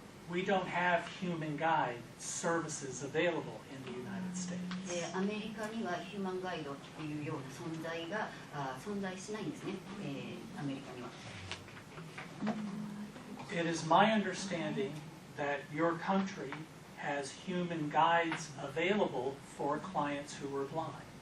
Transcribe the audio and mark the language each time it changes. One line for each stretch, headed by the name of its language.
English: We don't have human guide services available in the United States.
Japanese: アメリカにはヒューマンガイドっていうような存在が存在しないんですね、アメリカには。
English: It is my understanding that your country has human guides available for clients who are blind.